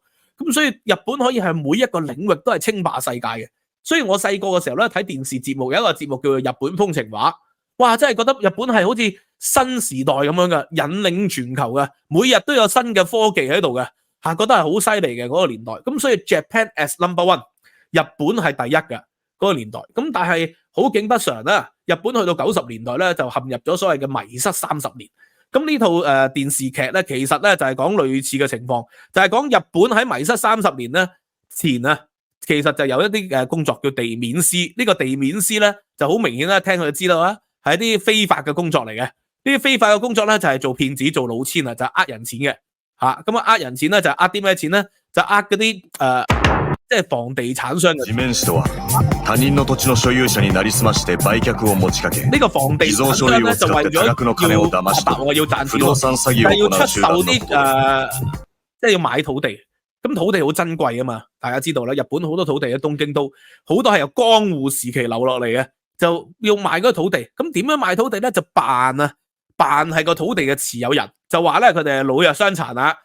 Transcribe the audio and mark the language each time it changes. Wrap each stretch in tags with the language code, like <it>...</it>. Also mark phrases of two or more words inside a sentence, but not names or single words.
<yue>咁所以日本可以係每一個領域都係稱霸世界嘅。所以我細個嘅時候咧睇電視節目，有一個節目叫做《日本風情畫》，哇！真係覺得日本係好似新時代咁樣嘅，引領全球嘅，每日都有新嘅科技喺度嘅，覺得係好犀利嘅嗰個年代。咁所以</yue> <en>Japan as number one，</en> <yue>日本係第一嘅嗰個年代。咁但係好景不常啦，日本去到90年代咧就陷入咗所謂嘅迷失30年。咁呢套電視劇咧，其實咧就係講類似嘅情況，就係講日本喺迷失30年咧前啊，其實就有一啲工作叫地面師。呢個地面師咧就好明顯啦，聽佢就知道啦，係一啲非法嘅工作嚟嘅。呢啲非法嘅工作咧就係做騙子、做老千啊，就係呃人錢嘅嚇。咁呃人錢咧就呃啲咩錢咧？就呃嗰啲即係房地產商嘅。</yue> <ja>地面師とは他人の土地の所有者になりすまして売卻を持ちかけ、</ja> <yue>呢個房地產商咧就為咗要賺錢，</yue> <ja>不動產收入を騙し取る，</ja> <yue>要出售啲即係要買土地。咁土地好珍貴啊嘛，大家知道啦，日本好多土地喺東京都好多係由江戶時期留落嚟嘅，就要賣嗰個土地。咁點樣賣土地咧？就扮係個土地嘅持有人，就話咧佢哋係老弱傷殘啊。</yue>